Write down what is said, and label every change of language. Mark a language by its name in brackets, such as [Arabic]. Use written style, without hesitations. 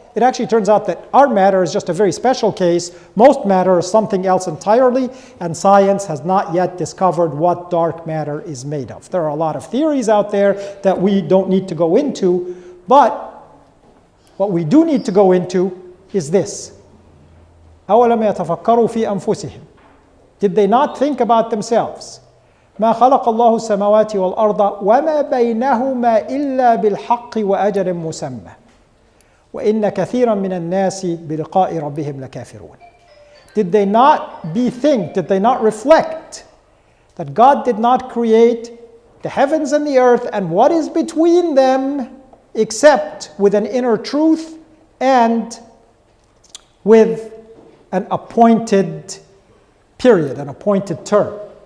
[English] It actually turns out that our matter is just a very special case. Most matter is something else entirely, and science has not yet discovered what dark matter is made of. There are a lot of theories out there that we don't need to go into, but What we do need to go into is this. [Arabic] أَوَلَمْ يَتَفَكَّرُوا فِي أَنفُسِهِمْ. [English] Did they not think about themselves? [Arabic] ما خلق الله السماوات والأرض وما بينهما إلا بالحق وأجل مسمى وإن كثيرا من الناس بلقاء ربهم لكافرون. [English] Did they not did they not reflect that God did not create the heavens and the earth and what is between them except with an inner truth and with an appointed period, an appointed term?